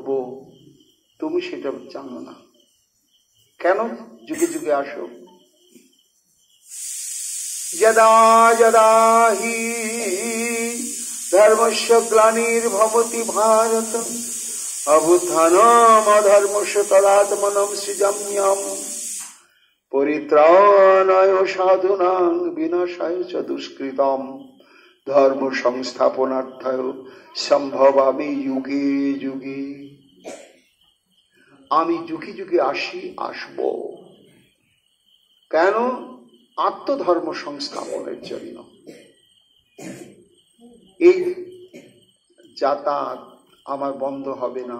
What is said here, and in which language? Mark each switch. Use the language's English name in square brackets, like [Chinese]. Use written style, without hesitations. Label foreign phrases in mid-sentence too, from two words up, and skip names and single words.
[Bangla] তুমি সেটা জানো না। কেন যুগে যুগে আসো? [Sanskrit] যদা যদা হি ধর্মস্য গ্লানির্ভবতি ভারত অভ্যুত্থানম অধর্মস্য তদাত্মনম সৃজাম্যহম পরিত্রাণায় সাধুনাং বিনাশায় চ দুষ্কৃতম ধর্ম সংস্থাপনার্থায় সম্ভবামি যুগে যুগে। [Bangla] আমি যুগে যুগে আসি, আসব। কেন? আত্মধর্ম সংস্থাপনের জন্য। এই যাতায়াত আমার বন্ধ হবে না।